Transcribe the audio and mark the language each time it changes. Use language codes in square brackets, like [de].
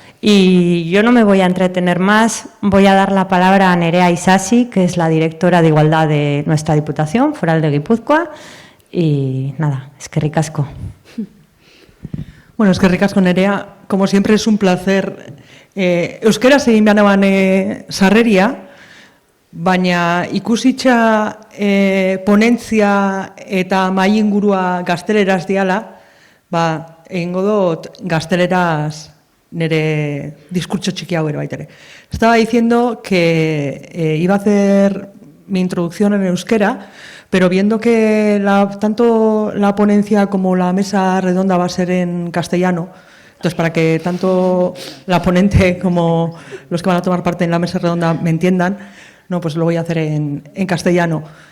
[es] Y yo no me voy a entretener más, voy a dar la palabra a Nerea Isasi, que es la directora de Igualdad de nuestra Diputación Foral de Guipúzcoa. Y nada, [eu] eskerrik asko. Bueno, eskerrik asko, Nerea. [es] Como siempre es un placer. [eu] Euskaraz egin behar neban sarreria, baina ikusitza ponentzia eta mahai ingurua gazteleraz diala, egingo dut gazteleraz nire diskurtso txiki hau ere baitere. [es] Estaba diciendo que iba a hacer mi introducción en euskera, pero viendo que tanto la ponencia como la mesa redonda va a ser en castellano, entonces para que tanto la ponente como los que van a tomar parte en la mesa redonda me entiendan, no, pues lo voy a hacer en castellano.